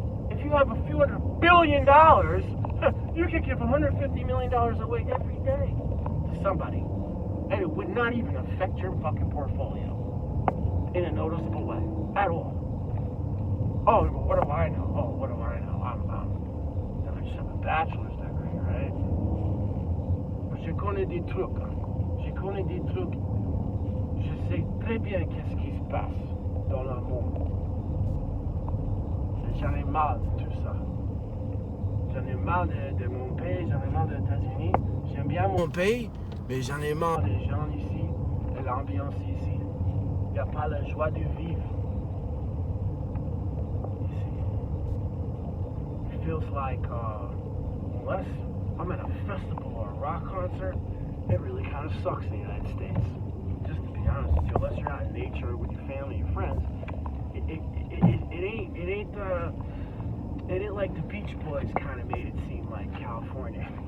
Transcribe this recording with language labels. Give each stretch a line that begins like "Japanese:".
English: If you have a few $100 billion, you could give $150 million away every day to somebody. And it would not even affect your fucking portfolio in a noticeable way at all. Oh, what do I know? Oh, what do I know? I just have a bachelor's degree, right?
French: Je connais des trucs. Je connais des trucs. Je sais très bien qu'est-ce qui se passe dans le monde. Et j'en ai marre de tout ça. J'en ai marre de mon pays, j'en ai marre des États-Unis. J'aime bien mon pays, mais j'en ai marre des gens ici et l'ambiance ici. Il n'y a pas la joie de vivre ici.
English: It feels like, unless I'm at a festival or a rock concert, it really kind of sucks in the United States. Just to be honest with you, unless you're out in nature with your family and friends, it ain't like the Beach Boys kind of made it seem like California.